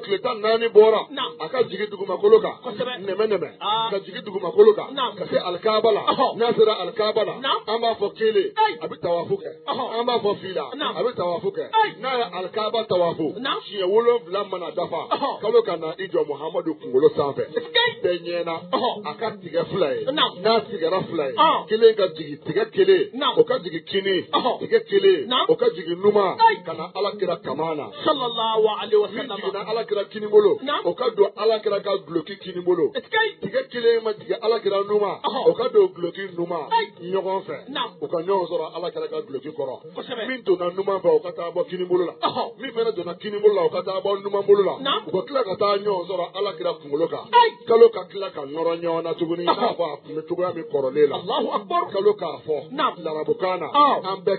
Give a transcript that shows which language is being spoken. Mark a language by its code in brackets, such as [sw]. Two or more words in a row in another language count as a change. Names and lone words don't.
[bm] tile 14 bɔra a ka jigin dugumakolo kan nɛmɛ ka jigin dugumakolo kan ka se Alikaaba la n'a sera Alikaaba la an b'a fɔ kelen a bɛ tawafu kɛ an b'a fɔ fila a bɛ tawafu kɛ n'a ye Alikaaba tawafu siɲɛ 7 mana dafa kalo ka na i jɔ Muhamadu kunkolo sanfɛ bɛɛ ɲɛna a ka tigɛ 2 ye n'a tigɛra 2 ye kelen ka jigi tigɛ kelen o ka jigi kini tigɛ kelen o ka jigi numa ka na Alakira kamana [ar] صلى الله عليه وسلم [bm] ni jiginna Alakira kini bolo o ka don Alakira ka duloki kini bolo tigɛ kelen ma jigi Alakira numa o ka don duloki numa ɲɔgɔn fɛ o ka ɲɔgɔn sɔrɔ Alakira ka duloki kɔrɔ min donna numa fɛ o ka taa bɔ kini bolo la min fɛnɛ donna kini bolo la o ka taa bɔ numa bolo la u ka tila ka taa ɲɔgɔn sɔrɔ Alakira kunkolo kan kalo ka tila ka nɔrɔ ɲɔgɔn na tuguni i n'a fɔ a tun bɛ cogoya min kɔrɔlen la kalo k'a fɔ larabukan na an bɛɛ